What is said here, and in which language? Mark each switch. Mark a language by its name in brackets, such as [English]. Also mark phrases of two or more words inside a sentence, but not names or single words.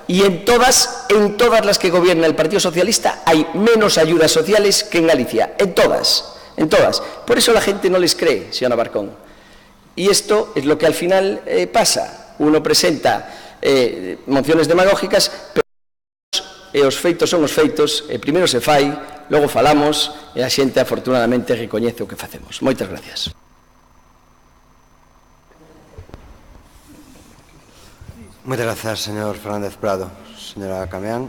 [Spanish] Y en todas las que gobierna el Partido Socialista hay menos ayudas sociales que en Galicia, en todas. Por eso la gente no les cree, señora Barcón. Y esto es lo que al final pasa. Uno presenta mociones demagógicas, [Galician] pero os feitos son os feitos, primeiro se fai, logo falamos, e a xente afortunadamente recoñece o que facemos. Moitas gracias. Moitas grazas, señor Fernández Prado. Señora Cameán.